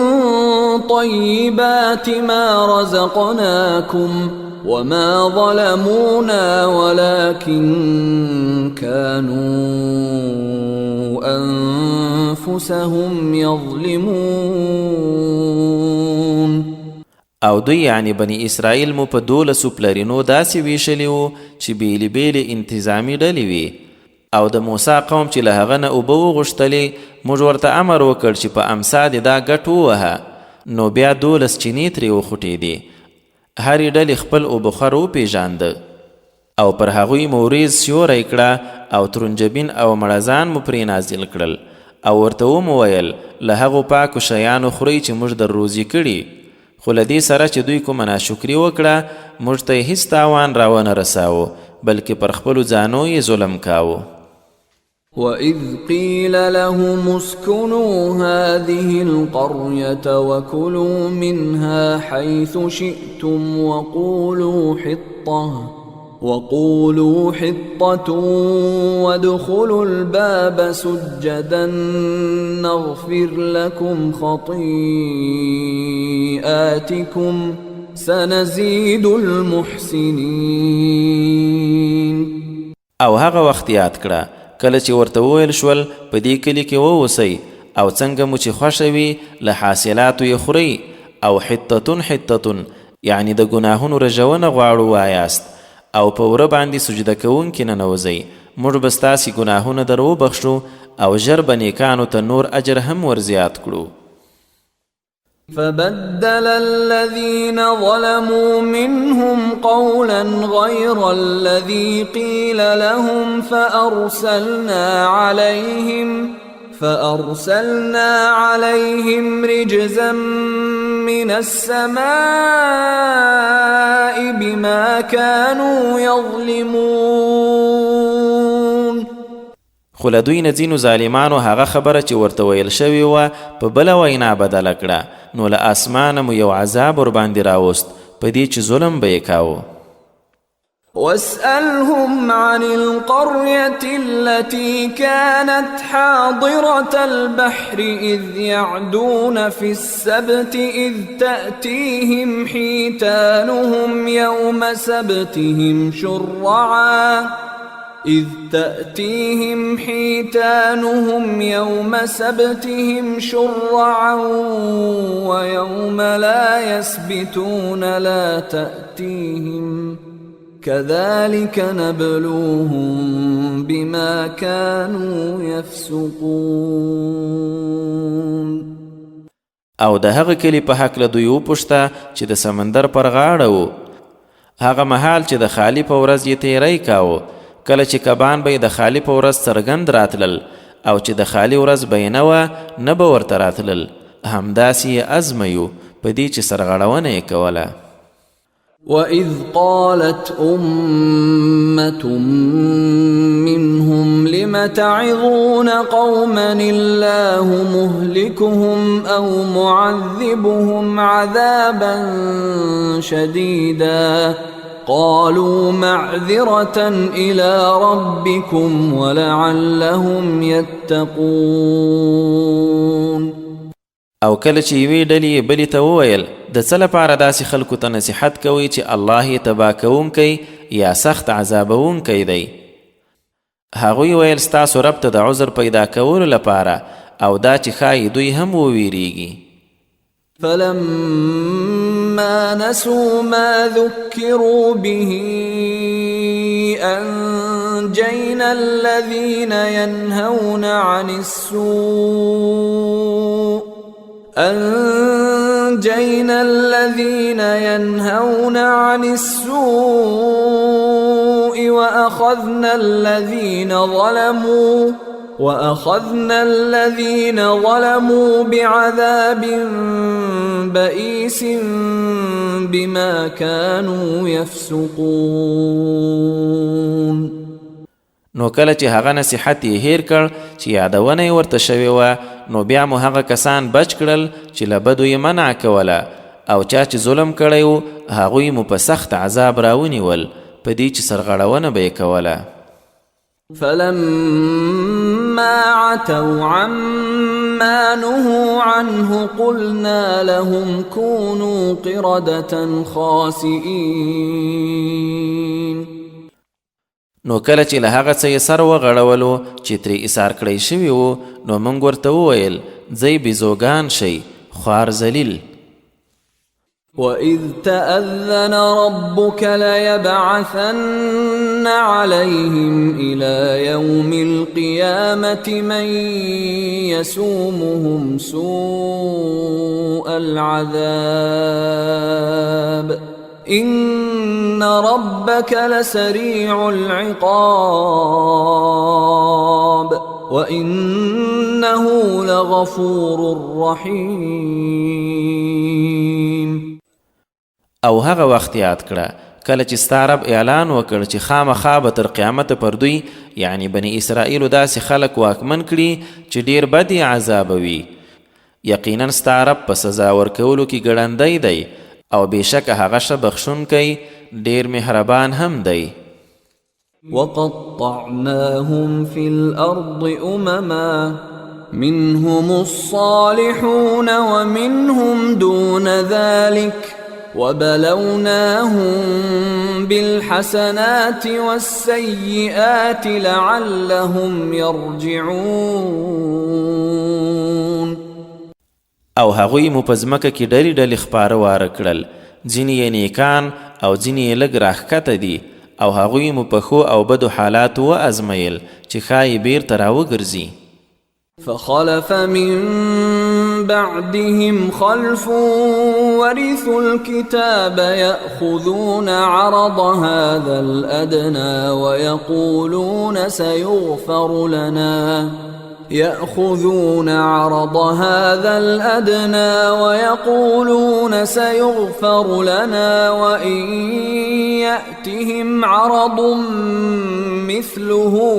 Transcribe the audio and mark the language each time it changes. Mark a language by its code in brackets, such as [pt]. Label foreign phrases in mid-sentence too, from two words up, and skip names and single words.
[ar] طيبات ما رزقناكم وما ظلمونا ولكن كانوا أنفسهم يظلمون. [ps] او دوی یعنی بنی اسرائیل مو په 12 پلرینو داسې ویشلی وو چې بیلې بیلې انتظامي ډلې وي. او د موسی قوم چې له هغه نه اوبه وغوښتلې، موږ ورته امر وکړ چې په امسا دې دا ګټ ووهه. نو بیا 12 چینې ترې وخوټېدې. هرې ډلې خپل اوبخور وپېژانده او پر هغوی مو وریځ سیوری کړه او ترنجبین او مړزان مو پرې نازل کړل او ورته ومو ویل له هغو پاکو شیانو خورئ چې موږ در روزي کړي. خو له دې سره چې دوی کومه ناشکري وکړه، موږ ته یې هېڅ تاوان راونه رساوه، بلکې پر خپلو ځانو یې ظلم کاوه. [ar] وَإِذْ قِيلَ لَهُمُ اسْكُنُوا هَذِهِ الْقَرْيَةَ وَكُلُوا مِنْهَا حَيْثُ شِئْتُمْ وَقُولُوا حِطَّةٌ وَادْخُلُوا الْبَابَ سُجَّدًا نَغْفِرْ لَكُمْ خَطِيئَاتِكُمْ سَنَزِيدُ الْمُحْسِنِينَ. [ps] او هغه وخت یاد کړه کله چې ورته وویل شول په دې کلي کې واوسئ او څنګه مو چې خوښه وي له حاصلاتو یې خورئ، او حتتون یعنی د ګناهونو رژونه غواړو وایاست او په وره باندې سجده کوونکي ننوځئ، موږ به ستاسې ګناهونه در وبخښو او ژر به نیکانو ته نور اجر هم ورزیات کړو. [ar] فبدل الذين ظلموا منهم قولا غير الذي قيل لهم فأرسلنا عليهم رجزا من السماء بما كانوا يظلمون. [ps] خو له دوی نه ځینو ظالمانو هغه خبره چې ورته ویل شوې وه په بله وینا بدله کړه، نو له اسمانه مو یو عذاب ورباندې راوست په دې چې ظلم به یې کاوه. [ar] واسألهم عن القرية التي كانت حاضرة البحر إذ يعدون في السبت إذ تأتيهم حيتانهم يوم سبتهم شرعا ويوم لا يسبتون لا تأتيهم كذلك نبلوهم بما كانوا يفسقون. [ps] او د هغه کلی په هکله دوی وپوښته چې د سمندر پر غاړه و، هغه مهال چې د خالي په ورځ یې تیری کاوه، کله چې کبان به یې د خالي په ورځ څرګند راتلل او چې د خالي ورځ به یې نه وه نه به ورته راتلل، همداسې یې ازمیو په دې چې سرغړونه یې کوله. [ar] وَإِذْ قَالَتْ أُمَّةٌ مِّنْهُمْ لِمَ تَعِظُونَ قَوْمًا اللَّهُ مُهْلِكُهُمْ أَوْ مُعَذِّبُهُمْ عَذَابًا شَدِيدًا قَالُوا مَعْذِرَةً إِلَىٰ رَبِّكُمْ وَلَعَلَّهُمْ يَتَّقُونَ. [ps] او کله چې یوې ډلې بلې ته وویل د څه لپاره داسې خلکو ته نصیحت کوئ چې الله یې تباه کوونکی یا سخت عذابوونکی دی؟ هغوی ویل ستاسو رب ته د عذر پیدا کولو لپاره او دا چې ښایي دوی هم وویریږي. [ar] فلما نسوا ما ذكروا به أنجينا الذين ينهون عن السوء وأخذنا الذين ظلموا بعذاب بئيس بما كانوا يفسقون. [ps] نو کله چې هغه نصیحت یې هیر کړ چې یادونه یې ورته شوې وه، نو بیا مو هغه کسان بچ کړل چې له بدو یې منع کوله، او چا چې ظلم کړی و هغوی مو په سخت عذاب راونیول په دې چې سرغړونه به یې کوله. [ar] فلما عتوا عما نهوا عنه قلنا لهم كونوا قردة خاسئين. [ps] نو کله چې له هغه څه یې سر وغړولو چې ترې ایثار کړی شوي وو، نو موږ ورته وویل ځئ بیزوګان شئ، خوار ذلیل. [ar] وَإِذْ تَأَذَّنَ رَبُّكَ لَيَبْعَثَنَّ عَلَيْهِمْ إِلَى يَوْمِ الْقِيَامَةِ مَنْ يَسُومُهُمْ سُوءَ الْعَذَابِ إِنَّ رَبَّكَ لَسَرِيعُ الْعِقَابِ وَإِنَّهُ لَغَفُورٌ رَحِيمٌ. [ps] او هغه وخت یاد کړه کله چې ستا رب اعلان وکړ چې خامخا به تر قیامت پر دوی یعنی بني اسرائیلو داسې خلک واکمن کړي چې ډیر بد یې عذابوي. یقینا ستا رب په سزا ورکولو کې ګړندی دی او بېشکه هغه ښه بخښونکی ډیر مهربان هم دی. [ar] وَقَطَّعْنَاهُمْ فِي الْأَرْضِ أُمَمًا مِّنْهُمُ الصَّالِحُونَ وَمِنْهُمْ دُونَ ذَلِكَ وَبَلَوْنَاهُمْ بِالْحَسَنَاتِ وَالسَّيِّئَاتِ لَعَلَّهُمْ يَرْجِعُونَ. [ps] او هغوی مو په ځمکه کې ډلې ډلې خپاره واره کړل، ځینې یې نیکان او ځینې یې لږ راښکته دي، او هغوی مو په ښو او بدو حالاتو وازمیل چې ښایي بیرته راوګرځي. [ar] فخلف من بعدهم خلف ورثوا الكتاب يأخذون عرض هذا الأدنى ويقولون سيغفر لنا وإن يأتهم عرض مثله